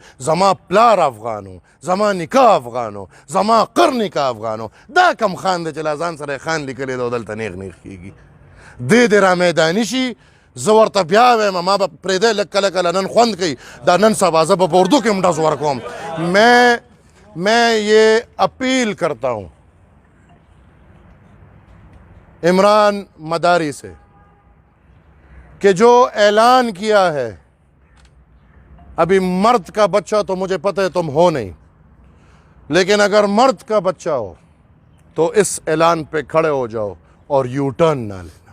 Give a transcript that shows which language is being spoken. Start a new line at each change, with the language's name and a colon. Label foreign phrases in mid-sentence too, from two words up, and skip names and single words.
Pashto: زما پلار افغانو، زما نیکه افغانو، زما قرنیکه افغانو. دا کم خان دی چې لا ځان سره یې خان لیکلی دی او دلته نیغ نیغ کېږي. دی دې را میداني شي، زه ورته بیا وایم ما به پرېږدی لږ کله کله نن خوند کوي، دا نن سبا زه به په اردو کې هم ډز ورکوم.
Urdu: میں یہ اپیل کرتا ہوں عمران مداری سے کہ جو اعلان کیا ہے، ابھی مرد کا بچہ تو مجھے پتہ ہے تم ہو نہیں، لیکن اگر مرد کا بچہ ہو تو اس اعلان پہ کھڑے ہو جاؤ اور یو ٹرن نہ لینا.